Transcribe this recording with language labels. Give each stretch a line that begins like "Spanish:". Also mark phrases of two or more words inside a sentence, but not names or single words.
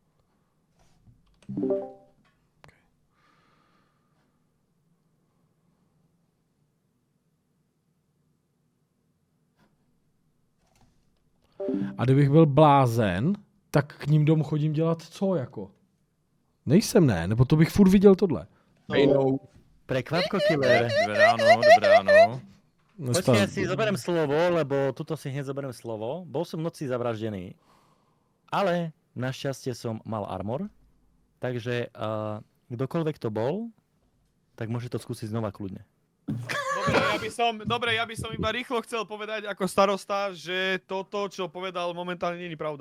Czech: A kdybych byl blázen, tak k ním domů chodím dělat co jako? Nejsem, ne? Nebo to bych furt viděl tohle.
Slovak: Prekvapko, killer. Dobré ráno.
Czech: Počkej,
Slovak: ja si zoberiem slovo, lebo tuto si hneď zoberiem slovo. Bol som v noci zavraždený, ale našťastie som mal armor, takže kdokoľvek to bol, tak môže to skúsiť znova kľudne. Dobre, ja by som iba rýchlo chcel povedať ako starosta, že toto, čo povedal, momentálne není pravda.